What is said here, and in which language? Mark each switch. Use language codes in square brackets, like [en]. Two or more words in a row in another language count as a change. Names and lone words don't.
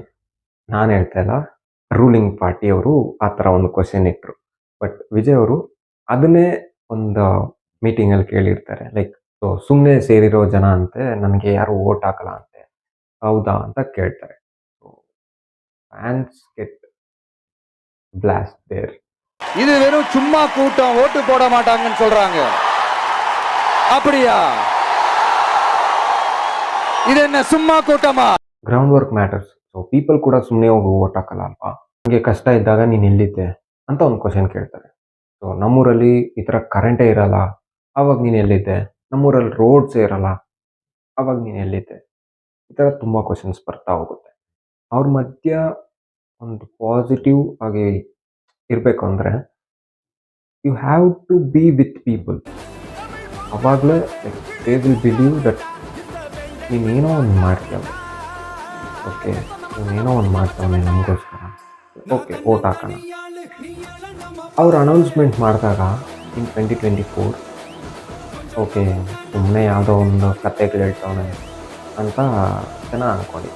[kn] ನಾನು ಹೇಳ್ತಾ ಇಲ್ಲ, ರೂಲಿಂಗ್ ಪಾರ್ಟಿಯವರು ಆ ಥರ ಒಂದು ಕ್ವಶನ್ ಇಟ್ಟರು. ಬಟ್ ವಿಜಯ್ ಅವರು ಅದನ್ನೇ ಒಂದು ಮೀಟಿಂಗಲ್ಲಿ ಕೇಳಿರ್ತಾರೆ ಲೈಕ್ ಸುಮ್ಮನೆ ಸೇರಿರೋ ಜನ ಅಂತೆ ನನಗೆ ಯಾರು ಓಟ್ ಹಾಕಲ್ಲ ಅಂತೆ ಹೌದಾ ಅಂತ ಕೇಳ್ತಾರೆ. [en] fans get blast there. [ta] இது வெறும் சும்மா கூட்டம், ஓட்டு போட மாட்டாங்கன்னு சொல்றாங்க. அப்படியா? இது என்ன சும்மா கூட்டமா? [en] ground work matters. [kn] ಪೀಪಲ್ ಕೂಡ ಸುಮ್ಮನೆ ಹೋಗಿ ಓಟ್ ಹಾಕಲ್ಲ ಅಲ್ವಾ. ನನಗೆ ಕಷ್ಟ ಇದ್ದಾಗ ನೀನು ಎಲ್ಲಿದ್ದೆ ಅಂತ ಒಂದು ಕ್ವಶನ್ ಕೇಳ್ತಾರೆ. ನಮ್ಮೂರಲ್ಲಿ ಈ ಥರ ಕರೆಂಟೇ ಇರಲ್ಲ, ಆವಾಗ ನೀನು ಎಲ್ಲಿದ್ದೆ? ನಮ್ಮೂರಲ್ಲಿ ರೋಡ್ಸೇ ಇರಲ್ಲ, ಆವಾಗ ನೀನು ಎಲ್ಲಿದ್ದೆ? ಈ ಥರ ತುಂಬ ಕ್ವಶನ್ಸ್ ಬರ್ತಾ ಹೋಗುತ್ತೆ. ಅವ್ರ ಮಧ್ಯ ಒಂದು ಪಾಸಿಟಿವ್ ಆಗಿ ಇರಬೇಕು ಅಂದರೆ [en] you have to be with people. [kn] ಅವಾಗಲೇ [en] they will believe that [kn] ನೀನೇನೋ ಒಂದು ಮಾಡ್ತೀಯ. ಓಕೆ, ನೀನೇನೋ ಒಂದು ಮಾಡ್ತಾವೆ ನಮಗೋಸ್ಕರ, ಓಕೆ ಓಟ್ ಹಾಕೋಣ. ಅವ್ರು ಅನೌನ್ಸ್ಮೆಂಟ್ ಮಾಡಿದಾಗ ಇನ್ 2024 ಓಕೆ ಸುಮ್ಮನೆ ಯಾವುದೋ ಒಂದು ಕತೆಗಳು ಹೇಳ್ತವನೆ ಅಂತ ಜನ ಅಂದ್ಕೊಂಡು.